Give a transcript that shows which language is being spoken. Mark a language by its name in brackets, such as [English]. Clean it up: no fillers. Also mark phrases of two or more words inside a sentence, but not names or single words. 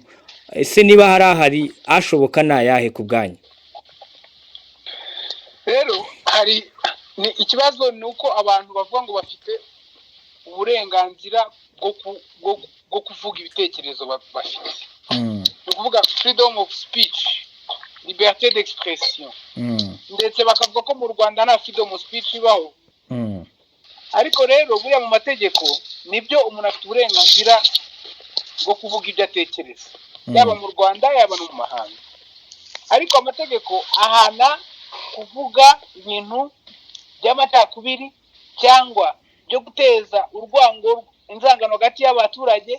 [Kinyarwanda] Ese niba hari ashoboka nayahe ku bwanyu? Rero ni ikibazo ni uko abantu bavuga ngo bafite uburenganzira bwo kuvuga ibitekerezo bafite. Ni ukuvuga [English] freedom of speech, [French] liberté d'expression, [Kinyarwanda] ndetse bakavuga ko mu Rwanda nta [English] freedom of speech [Kinyarwanda] ibaho. Ariko rero buriya mu mategeko nibyo umuntu afite uburenganzira bwo kuvuga ibyo atekereza, yaba mu Rwanda yaba no mu mahanga. Ariko amategeko ahana kuvuga ibintu by'amacakubiri cyangwa byo guteza urwango, inzangano hagati y'abaturage.